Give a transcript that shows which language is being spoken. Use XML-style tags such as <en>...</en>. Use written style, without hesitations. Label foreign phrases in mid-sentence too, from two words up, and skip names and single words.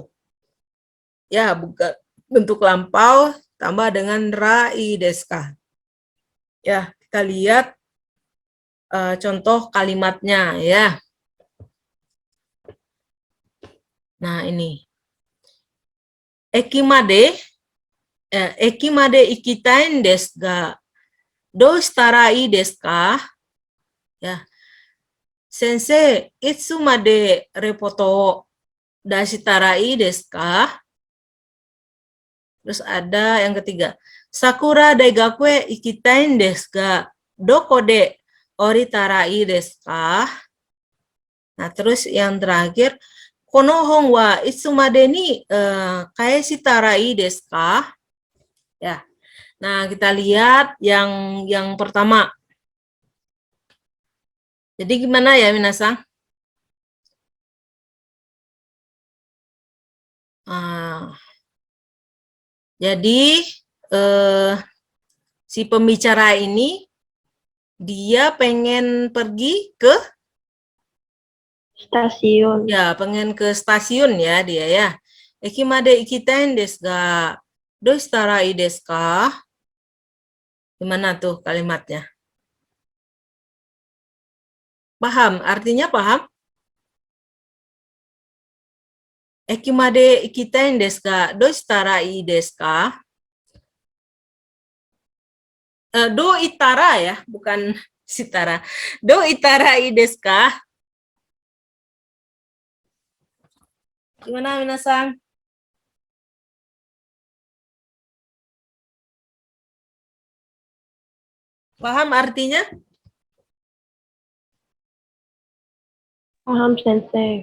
<id>Ya, bentuk lampau tambah dengan</id> <ja>らいですか.</ja> <id>Ya, kita lihat contoh kalimatnya ya. Nah, ini.</id> <ja>駅まで行きたいですが、どうしたらいいですか?</ja> <id>Ya.</id> <ja>先生、いつまでレポートを出したらいいですか?</ja> <id>Terus ada yang ketiga.</id> <ja>さくら大学へ行きたいですが、どこで降りたらいいですか?</ja> <id>Nah, terus yang terakhir,</id> <ja>この本はいつまでに返したらいいですか?</ja> <id>Ya. Nah, kita lihat yang pertama. Jadi gimana ya, minasang? Jadi si pembicara ini dia pengen pergi ke Stasiun. pengen ke stasiun ya dia ya.</id> <ja>駅まで行きたいですが、どうしたらいいですか?</ja> <id>Gimana tuh kalimatnya? Paham? Artinya paham?</id> <ja>駅まで行きたいですが、どうしたらいいですか? どいたら</ja> <id>ya, bukan sitara.</id> <ja>どいたらいいですか?</ja> <id>Gimana minasang? Paham artinya? Paham, Sensei.</id>